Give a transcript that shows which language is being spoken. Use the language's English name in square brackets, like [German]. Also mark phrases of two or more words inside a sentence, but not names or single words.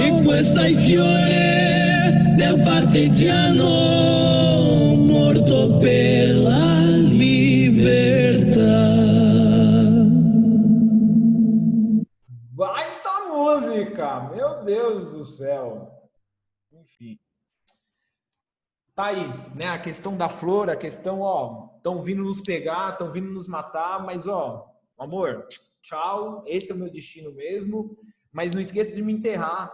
[Italian] E questa è fiore del partigiano, morto per la libertà. [Portuguese] Baita música! Meu Deus do céu! Enfim. Tá aí, né? A questão da flor, a questão, ó, estão vindo nos pegar, estão vindo nos matar, mas, ó, amor, tchau, esse é o meu destino mesmo, mas não esqueça de me enterrar.